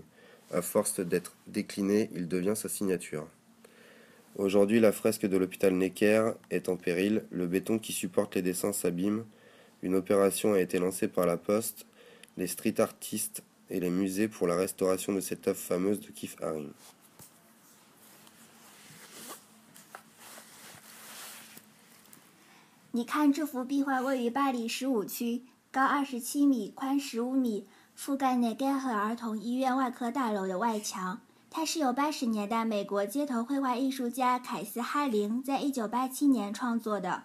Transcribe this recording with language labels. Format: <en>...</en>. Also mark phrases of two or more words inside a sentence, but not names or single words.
<fr>À force d'être décliné, il devient sa signature. Aujourd'hui, la fresque de l'hôpital Necker est en péril. Le béton qui supporte les dessins s'abîme. Une opération a été lancée par la Poste, les street artistes et les musées pour la restauration de cette œuvre fameuse de Keith Haring.</fr> <zh>你看，这幅壁画位于巴黎15区，高27米，宽15米，覆盖内盖赫儿童医院外科大楼的外墙。它是由80年代美国街头绘画艺术家凯斯·哈林在1987年创作的。</zh>